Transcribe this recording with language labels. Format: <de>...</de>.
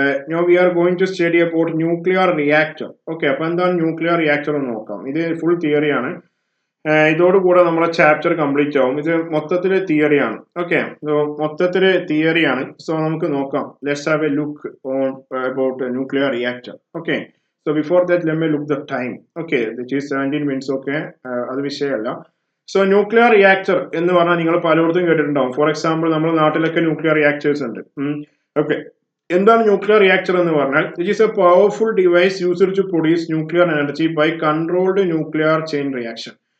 <en>No we are going to study about nuclear reactor. Okay,</en> <ml>അപ്പൊ എന്താണ് nuclear reactor എന്ന് നോക്കാം. ഇത് ഫുൾ തിയറിയാണ്. ഇതോടുകൂടെ നമ്മളെ ചാപ്റ്റർ കംപ്ലീറ്റ് ആവും. ഇത് മൊത്തത്തില് തിയറിയാണ്. ഓക്കെ, മൊത്തത്തില് തിയറിയാണ്. സോ നമുക്ക് നോക്കാം.</ml> <en>Let's have a look on about nuclear reactor. Okay, so before that let me look the time. Okay, which is 17 minutes.</en> <ml>Okay, അത് വിഷയമല്ല. സോ ന്യൂക്ലിയർ റിയാക്ടർ എന്ന് പറഞ്ഞാൽ നിങ്ങൾ പലയിടത്തും കേട്ടിട്ടുണ്ടാവും.</ml> <en>for example</en> <ml>നമ്മുടെ നാട്ടിലൊക്കെ ന്യൂക്ലിയർ റിയാക്ടേഴ്സ് ഉണ്ട്. ഓക്കെ, എന്താണ് ന്യൂക്ലിയർ റിയാക്ടർ എന്ന് പറഞ്ഞാൽ?</ml> <en>It is a powerful device used to produce nuclear energy by controlled nuclear chain reaction.</en>